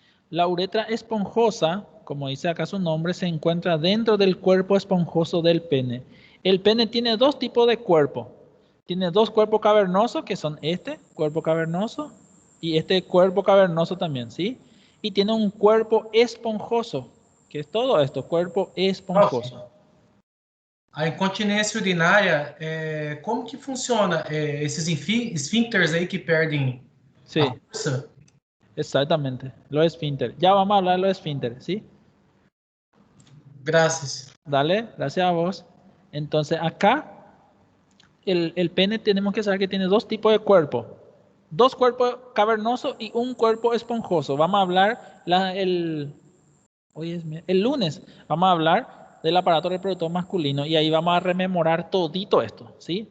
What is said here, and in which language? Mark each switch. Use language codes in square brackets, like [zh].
[es] La uretra esponjosa, como dice acá su nombre, se encuentra dentro del cuerpo esponjoso del pene. El pene tiene dos tipos de cuerpo. Tiene dos cuerpos cavernosos, que son este cuerpo cavernoso y este cuerpo cavernoso también, ¿sí? Y tiene un cuerpo esponjoso, que es todo esto, cuerpo esponjoso. [pt] A incontinência urinária, como que funciona esses esfíncteres aí que perdem [es] Sí, [pt] a força? [es] exactamente, los esfínteres. Ya vamos a hablar de los esfínteres, ¿sí? [pt] Graças. [es] Dale, gracias a vos. Entonces acá, el pene tenemos que saber que tiene dos tipos de cuerpo. Dos cuerpos cavernosos y un cuerpo esponjoso. Vamos a hablar el lunes, vamos a hablar del aparato reproductor masculino y ahí vamos a rememorar todito esto, ¿sí?